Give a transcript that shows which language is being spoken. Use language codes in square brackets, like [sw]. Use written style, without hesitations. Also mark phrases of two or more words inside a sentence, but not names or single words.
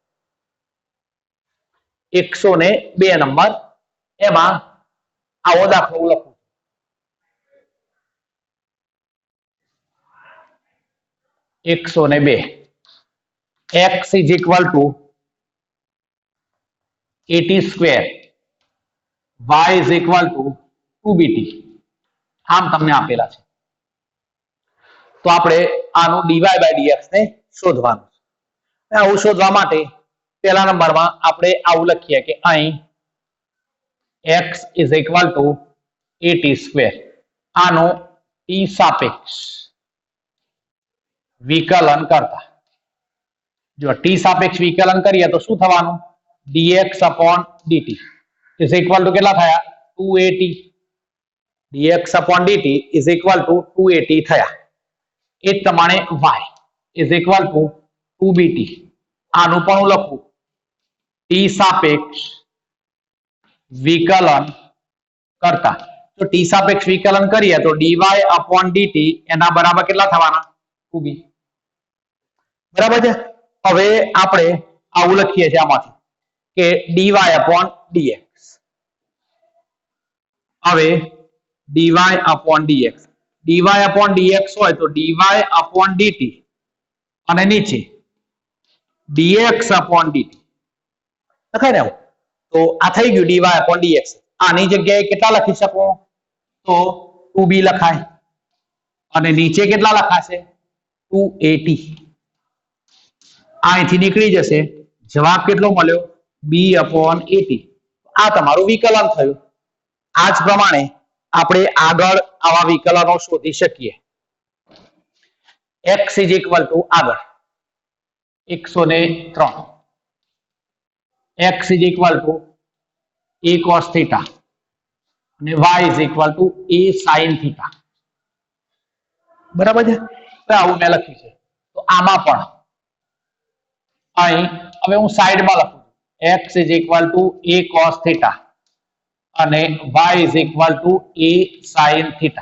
[gu] 102 નંબર એમાં આવો દાખલો લખું 102 [en] x is equal to 80 square y is equal to 2bt [gu] આમ તમને આપેલા છે તો આપણે આનું [en] dy by dx [gu] ને શોધવાનું છે. આવું શોધવા માટે પહેલા નંબરમાં આપણે આવું લખીએ કે અહીં [en] x is equal to 80 square [gu] આનો t સાપેક્ષ વિકલન કરતા જો t સાપેક્ષ વિકલન કરીએ તો શું થવાનું [en] dx upon dt is equal to [gu] કેટલા થયા 280 [en] dx upon dt is equal to [gu] 280 થયા. એ જ પ્રમાણે [en] y is equal to 2bt [gu] આનું પણ હું લખું t સાપેક્ષ વિકલન કરતા તો t સાપેક્ષ વિકલન કરીએ તો [en] dy upon dt [gu] એના બરાબર કેટલા થવાના 2b. બરાબર છે. હવે આપણે આવું લખીએ છીએ આમાંથી કે [en] dy upon dx [gu] હવે [en] dy upon dx dy upon dx [gu] હોય તો [en] dy upon dt [gu] અને નીચે [en] dx upon dt [gu] લખાય ને આવું તો આ થઈ ગયું [en] dy upon dx. [gu] આની જગ્યાએ કેટલા લખી શકો તો 2b લખાય અને નીચે કેટલા લખાશે 280 અહીંથી નીકળી જશે જવાબ કેટલો મળ્યો [en] b upon 80. [gu] આ તમારું વિકલન થયું. આ જ પ્રમાણે આપણે આગળ આવા વિકલનો શોધી શકીએ. [en] x is equal to આગળ 103 x is equal to a cos theta અને y is equal to a sin થીટા. [gu] બરાબર છે. તો આવું મેં લખ્યું છે. તો આમાં પણ અહીં હવે હું સાઈડમાં લખું [en] x is equal to a cos theta [gu] અને [en] y is equal to a sin theta.